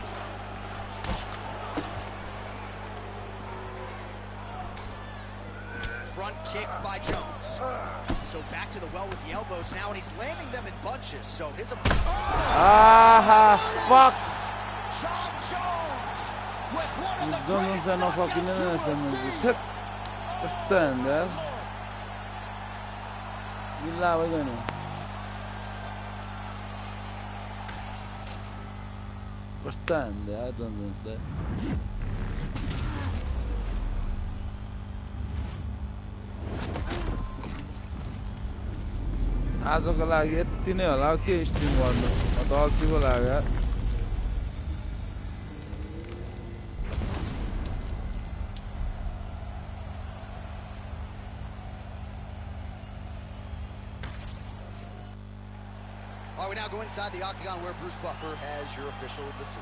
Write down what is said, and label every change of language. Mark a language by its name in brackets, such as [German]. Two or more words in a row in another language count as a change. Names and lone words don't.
[English] Front kick by Jones. So back to the well with the elbows now, and he's landing them in bunches. So his opponent. Fuck! John Jones with one of the Jones greatest knockouts [Turkish] Tek üstünde. Yıllar var gene. Üstünde ya Jones'da. [Nepali] आजको लागि यति नै होला के स्ट्रिम गर्नु म त अल्छीको लाग्यो [English] All right, we now go inside the octagon where Bruce Buffer has your official decision.